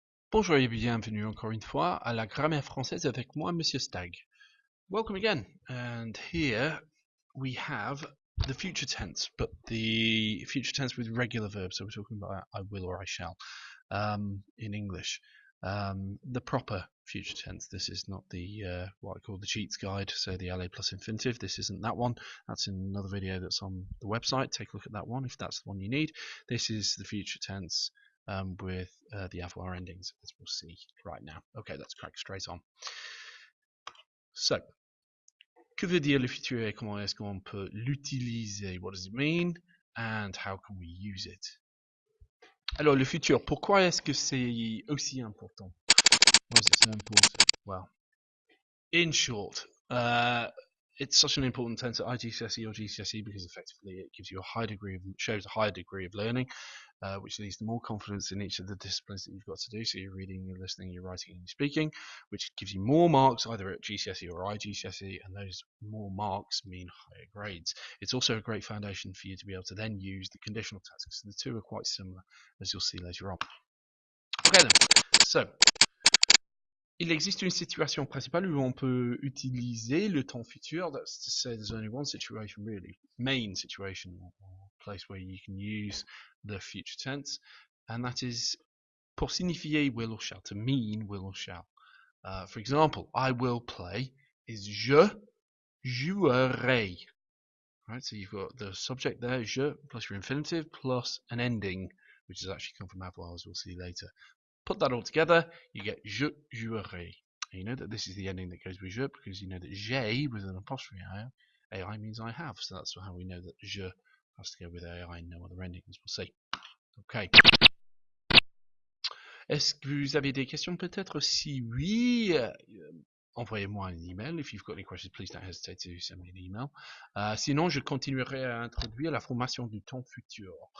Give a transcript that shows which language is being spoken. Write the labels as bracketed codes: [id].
[fr] Bonjour et bienvenue encore une fois à la grammaire française avec moi, Monsieur Stag. [en] Welcome again, and here we have the future tense, but the future tense with regular verbs. So we're talking about I will or I shall in English. The proper future tense. This is not the what I call the cheats guide, so the LA plus infinitive. This isn't that one. That's in another video that's on the website. Take a look at that one if that's the one you need. This is the future tense with the avoir endings, as we'll see right now. Okay, let's crack straight on. [fr] So, que veut dire le futur et comment est-ce qu'on peut l'utiliser? [en] What does it mean? And how can we use it? [fr] Alors, le futur, pourquoi est-ce que c'est aussi important? [en] Why is it so important? Well, in short, it's such an important tense at IGCSE or GCSE because effectively it gives you a high degree of, shows a higher degree of learning, which leads to more confidence in each of the disciplines that you've got to do. So you're reading, you're listening, you're writing, and you're speaking, which gives you more marks either at GCSE or IGCSE, and those more marks mean higher grades. It's also a great foundation for you to be able to then use the conditional tense, because the two are quite similar, as you'll see later on. Okay then, so [fr] il existe une situation principale où on peut utiliser le temps futur. [en] That's to say there's only one situation really, main situation or place where you can use the future tense, and that is [fr] pour signifier [en] will or shall, to mean will or shall. For example, I will play is je jouerai. Right, so you've got the subject there, je, plus your infinitive, plus an ending, which has actually come from avoir, as we'll see later. Put that all together, you get je jouerai. And you know that this is the ending that goes with je because you know that j'ai with an apostrophe ai means I have. So that's how we know that je has to go with ai, no other endings. We'll see. Okay. [fr] Est-ce que vous avez des questions peut-être? Si oui, envoyez-moi un email. [en] If you've got any questions, please don't hesitate to send me an email. [fr] Sinon, je continuerai à introduire la formation du temps futur.